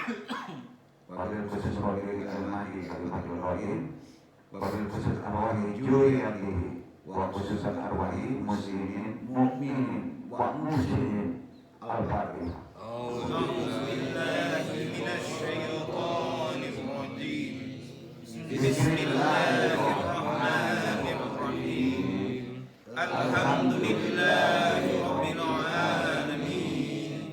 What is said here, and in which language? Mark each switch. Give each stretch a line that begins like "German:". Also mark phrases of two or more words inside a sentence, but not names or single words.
Arabic: وبالخصوص وبالمهدي كلمة الرحيم، وبالخصوص أرواح ذرية، وخصوصا أرواح المسلمين, مؤمنين، والمسلمين. Al-Fatihah. Bismillahirrahmanirrahim. الحمد لله رب العالمين.